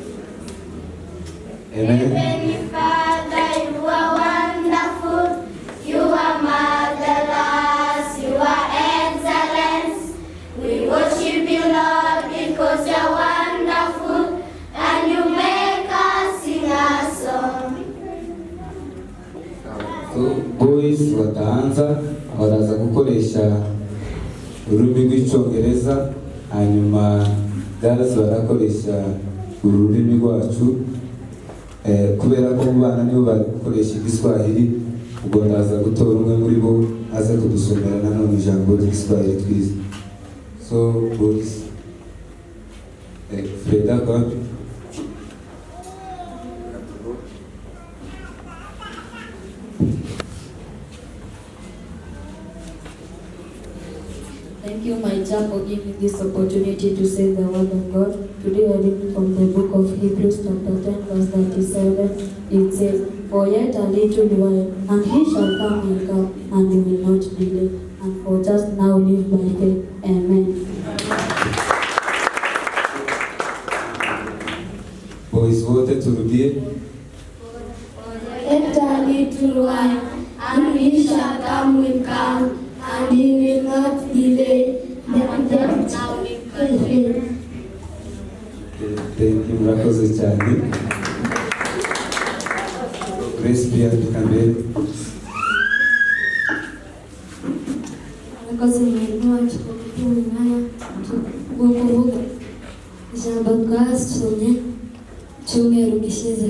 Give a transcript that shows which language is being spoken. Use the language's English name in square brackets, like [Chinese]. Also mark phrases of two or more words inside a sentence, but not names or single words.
[English] Heavenly Father, you are wonderful, you are marvelous, you are excellent. We worship you, Lord, because you're wonderful, and you make us sing a song. So boys [Kinyarwanda] bataanza baraza gukoresha ururimi rw'icyongereza, hanyuma girls barakoresha ururimi rwacu. Kubera ko mu bana nibo bari gukoresha igiswahili, ubwo ndaza gutora umwe muri bo aze kudusomera nanone ijambo ry'igiswahili twize. [English] So boys, Freda kwa Thank you, my child, for giving this opportunity to say the word of God. Today I read from the book of Hebrews chapter 10 verse 37. It says, "For yet a little while, and he shall come and come, and he will not delay. And for just now live by faith." Amen. [Swahili] boys wote turudie. [English] Yet a little while, and he shall come will come, and he will not delay. And just now live by faith. Thank you, [Kinyarwanda] murakoze cyane. [Swahili] Grace pia tukambere. [Kinyarwanda] Murakoze mwarimu wacu ku kuduha umwanya wo kuvuga ijambo twasomye icyumweru gishize.